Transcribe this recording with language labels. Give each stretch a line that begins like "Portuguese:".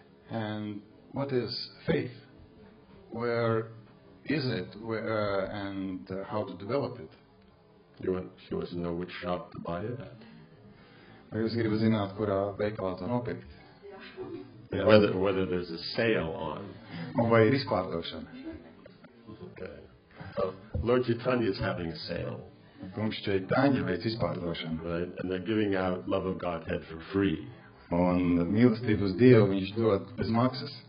English: And what is faith? Where is it? Where and how to develop it? She wants to know which shop to buy it at.
Latvian: Vai jūs gribat zināt, kurā veikalā to nopirkt?
English: Yeah. Whether there's a sale on.
Latvian: Un vai ir izpārdošana?
English: Okay. So Lord Chaitanya is having a sale.
Latvian: Kungs Chaitanya veic izpārdošanu.
English: Right? And they're giving out love of Godhead for free.
Latvian: Un mīlestības Dievu viņš dod bez maksas.